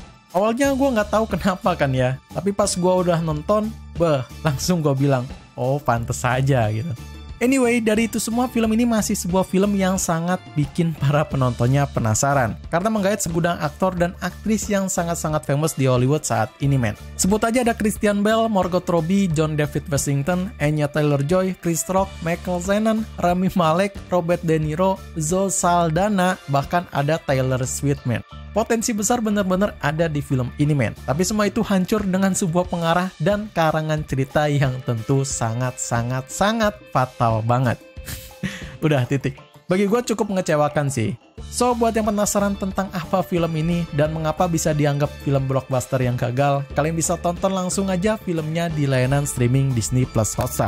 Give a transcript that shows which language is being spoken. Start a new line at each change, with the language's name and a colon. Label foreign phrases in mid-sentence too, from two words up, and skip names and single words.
Indonesian: Awalnya gue nggak tahu kenapa kan ya, tapi pas gue udah nonton, langsung gue bilang, oh pantes saja gitu. Anyway, dari itu semua film ini masih sebuah film yang sangat bikin para penontonnya penasaran karena menggait segudang aktor dan aktris yang sangat-sangat famous di Hollywood saat ini, men. Sebut aja ada Christian Bale, Margot Robbie, John David Washington, Anya Taylor-Joy, Chris Rock, Michael Shannon, Rami Malek, Robert De Niro, Zoe Saldana, bahkan ada Taylor Swift, men. Potensi besar bener-bener ada di film ini, men. Tapi semua itu hancur dengan sebuah pengarah dan karangan cerita yang tentu sangat-sangat fatal banget. Udah, titik. Bagi gue cukup mengecewakan sih. So, buat yang penasaran tentang apa film ini dan mengapa bisa dianggap film blockbuster yang gagal, kalian bisa tonton langsung aja filmnya di layanan streaming Disney Plus Hotstar.